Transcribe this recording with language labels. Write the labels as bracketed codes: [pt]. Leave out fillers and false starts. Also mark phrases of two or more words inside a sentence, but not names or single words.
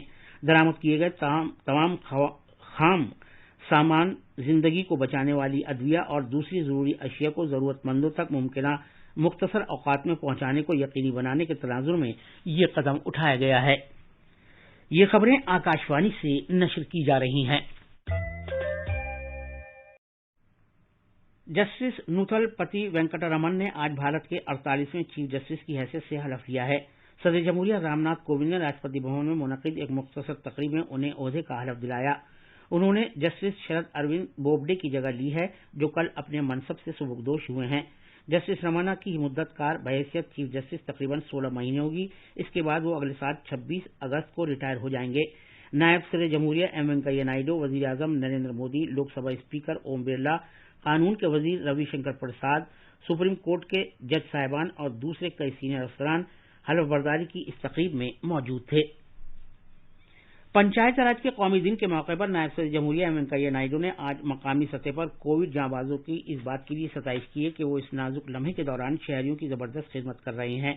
[ur] درآمد کیے گئے تمام خام سامان، زندگی کو بچانے والی ادویہ اور دوسری ضروری اشیاء کو ضرورت مندوں تک ممکنہ مختصر اوقات میں پہنچانے کو یقینی بنانے کے تناظر میں یہ قدم اٹھایا گیا ہے۔ یہ خبریں آکاش وانی سے نشر کی جا رہی ہیں۔ جسٹس نوتھل پتی وینکٹا رمن نے آج بھارت کے 48ویں چیف جسٹس کی حیثیت سے حلف لیا ہے۔ صدر جمہوریہ رام ناتھ کووند نے راشٹرپتی بھون میں منعقد ایک مختصر تقریب میں انہیں عہدے کا حلف دلایا۔ انہوں نے جسٹس شرد اروند بوبڈے کی جگہ لی ہے، جو کل اپنے منصب سے سبکدوش ہوئے ہیں۔ جسٹس رمنا کی مدت کار بحیثیت چیف جسٹس تقریباً 16 مہینے ہوگی۔ اس کے بعد وہ اگلے سال 26 اگست کو ریٹائر ہو جائیں گے۔ نائب صدر جمہوریہ ایم وینکیا نائیڈو، وزیر اعظم نریندر مودی، لوک سبھا اسپیکر اوم برلا، قانون کے وزیر روی شنکر پرساد، سپریم کورٹ کے جج صاحبان اور دوسرے کئی سینئر افسران حلف برداری کی اس تقریب میں موجود تھے۔ پنچایت راج کے قومی دن کے موقع پر نائب صدر جمہوریہ ایم وینکیا نائیڈو نے آج مقامی سطح پر کووڈ جانبازوں کی اس بات کے لیے ستائش کی ہے کہ وہ اس نازک لمحے کے دوران شہریوں کی زبردست خدمت کر رہے ہیں۔